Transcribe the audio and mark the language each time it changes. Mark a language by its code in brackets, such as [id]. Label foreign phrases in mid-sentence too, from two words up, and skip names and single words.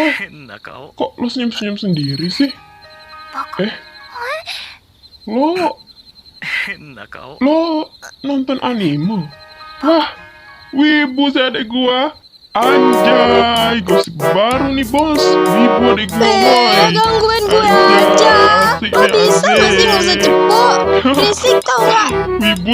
[ja] 変な顔。 [id] Kok lo senyum-senyum sendiri sih? [ja] バカ [id] Lo [ja] 変な顔。 [id] lo nonton anime? Wah, wibu sih adek gua. Anjay, gosip baru nih bos. Wibu adek gua boy. Gangguin gue Anjay, aja. asik Lo deh, bisa gak sih gak usah asik. cepu? Berisik tau gak? Wibu,